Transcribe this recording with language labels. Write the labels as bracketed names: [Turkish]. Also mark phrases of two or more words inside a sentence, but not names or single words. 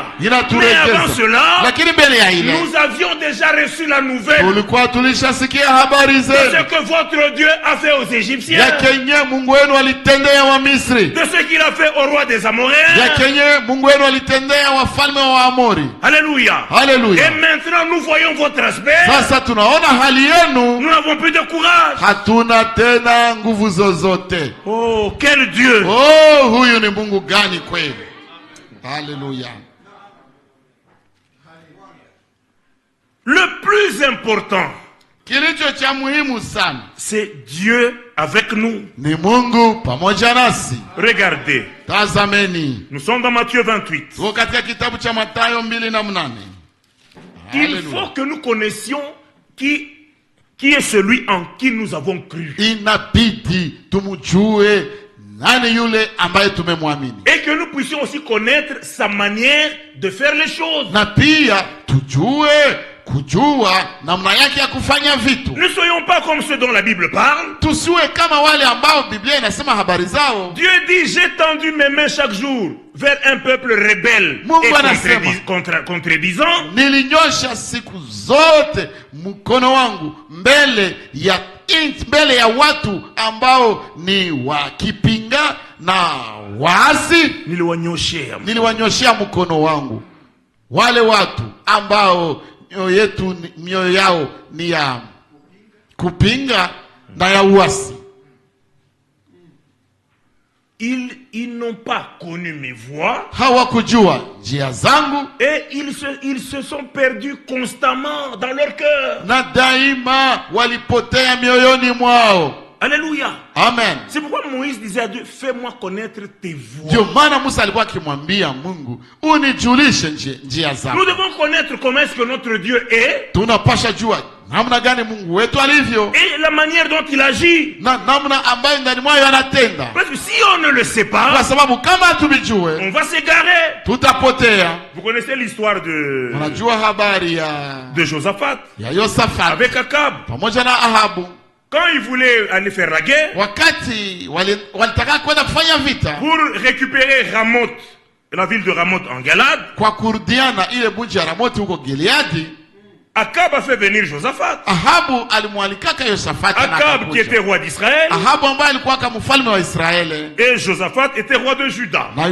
[French] Mais avant cela, nous avions déjà reçu la nouvelle de ce que votre Dieu a fait aux Égyptiens, de ce qu'il a fait au roi des Amoréens. Alléluia. Et maintenant nous voyons votre aspect. Nous n'avons plus de courage. Oh, quel Dieu! [Swahili] Oh, huyu ni Mungu gani kweli? [French] Alléluia. Le plus important, c'est Dieu avec nous. [Swahili] Ni Mungu pamoja nasi. [French] Regardez. [Swahili] Tazameni. [French] Nous sommes dans Matthieu 28. Il faut que nous connaissions qui est celui en qui nous avons cru. Et que nous puissions aussi connaître sa manière de faire les choses. Ne soyons pas comme ceux dont la Bible parle. Dieu dit, j'ai tendu mes mains chaque jour vers un peuple rebelle et contredisant. [Swahili] Nilinyosha siku zote mkono wangu mbele ya watu ambao ni wakipinga na waasi. Niliwanyoshea mkono wangu wale watu ambao mioyo yao ni ya kupinga na ya uasi. [French] Ils n'ont pas connu mes voies. [Swahili] Hawakujua njia zangu. [French] Et ils se sont perdus constamment dans leur cœur. [Swahili] Na daima walipotea mioyoni mwao. [French] Alléluia. Amen. C'est pourquoi Moïse disait à Dieu, fais-moi connaître tes voies. [Swahili] Ndio maana Musa alikuwa akimwambia Mungu, unijulishe njia zako. [French] Nous devons connaître comment est-ce que notre Dieu est. [Swahili] Tunapasha jua namna gani Mungu wetu alivyo. [French] Et la manière dont il agit. [Swahili] Na namna ambayo ndani mwao anatenda. [French] Parce que si on ne le sait pas, [Swahili] kwa sababu kama hatujue, [French] on va s'égarer. [Swahili] Tutapotea. [French] Vous connaissez l'histoire de Josaphat. [Swahili] Ya Yosafat. [French] Avec Akab. [Swahili] Pamoja na Ahabu. [French] Quand ils voulaient aller faire la guerre, pour récupérer Ramoth, la ville de Ramoth en Galade, Akab a fait venir Josaphat. Akab qui était roi d'Israël, et Josaphat était roi de Juda.